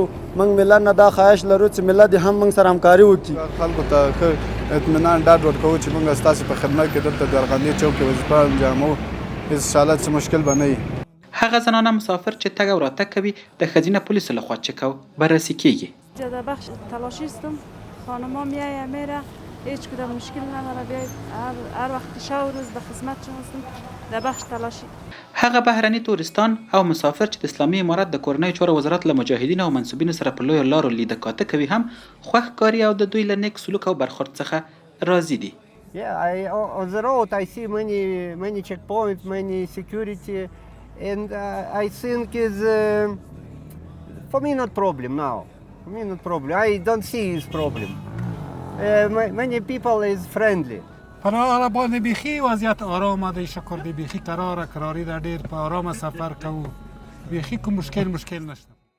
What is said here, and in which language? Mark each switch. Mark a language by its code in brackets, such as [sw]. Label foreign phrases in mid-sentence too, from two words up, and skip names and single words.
[ps] موږ ملت نه دا خواهش لرو چې ملت هم موږ سره همکاري وکړي. خلکو ته ښه اطمینان ډاډ ورکوو چې موږ ستاسو په خدمت کې دلته د ارغندې چوک کې وظیفه انجاموو، انشاءالله څه مشکل به نه وي. هغه زنانه مسافر چې تګ او راتګ کوي د ښځینه پولیسو لخوا چک او بررسي کیږي. [fa] در بخش تلاشیستم، خانما میایه میره، هیچ کدام مشکل نداره، بیاید هر وقت شب و روز به خدمت شما هستم در بخش تلاشی. [ps] هغه بهرني تورستان او مسافر چې د اسلامي امارت د کورنۍ چارو وزارت له مجاهدینو او منصوبینو سره په لویو لارو لیده کاته کوي هم خوښ ښکاري او د دوی له نیک سلوک او برخورد څخه راضي دي. [en] On the road I see many checkpoints, many security, and I think is for me not problem now. For me not problem. I don't see his problem. many people is friendly. [ps] پر هغه باندې بیخي وضعیت آرامه دی، شکر دی، بیخي قراره قراري ده، ډېر په آرامه سفر کوو، بیخي کوم مشکل نشته.